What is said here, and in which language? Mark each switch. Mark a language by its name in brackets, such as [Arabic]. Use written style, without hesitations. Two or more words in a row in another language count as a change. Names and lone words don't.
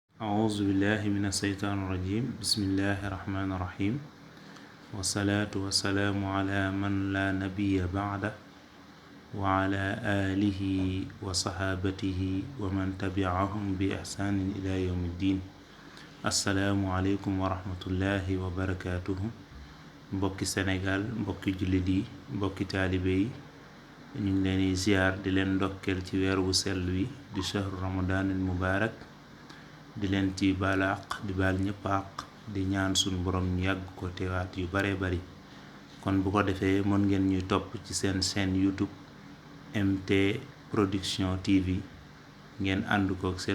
[Arabic] أعوذ بالله من الشيطان الرجيم بسم الله الرحمن الرحيم والصلاة والسلام على من لا نبي بعده وعلى آله وصحابته ومن تبعهم بإحسان إلى يوم الدين السلام عليكم ورحمة الله وبركاته [Wolof] mbokki Sénégal mbokki jullit yi mbokki taalibe yi ñu ngi leen di ziar di leen ndokkeel ci weer wu sell wi di [Arabic] شهر رمضان المبارك [Wolof] di leen ci balaq di baal ñëpp àq di ñaan suñu borom ñu yàgg ko teewaat yu bare bari kon bu ko defee mën ngeen ñuy topp ci seen chaîne YouTube MT Production TV ngeen ànd kook seen